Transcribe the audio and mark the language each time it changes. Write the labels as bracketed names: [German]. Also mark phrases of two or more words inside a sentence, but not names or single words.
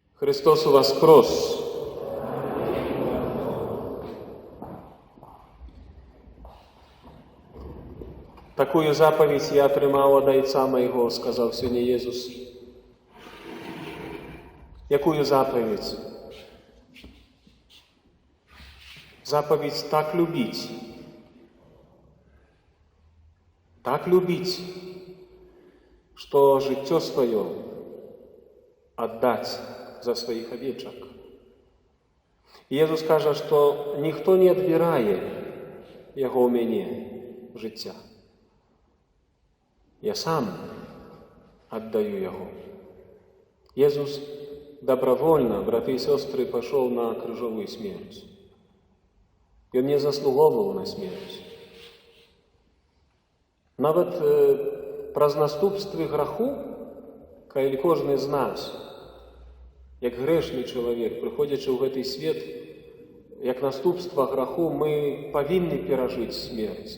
[Russian] Христос воскрес! [Belarusian] Такую заповедь я атрымаў ад Айца майго, сказаў сёння Езус. Якую заповедь? [Russian] Заповедь так любить, что [Belarusian] жыццё сваё [Russian] отдать за своих овечек. [Belarusian] Езус кажа, што ніхто не адбірае яго ў мяне жыцця. Я сам отдаю яго. [Russian] Езус добровольно, браты и сестры, пошел на крыжовую смерть. И он не заслуговывал на смерть. [Belarusian] Нават праз наступствы граху, калі кожны з нас, як грэшны чалавек, прыходзячы ў гэты свет, як наступства граху, мы павінны перажыць смерць.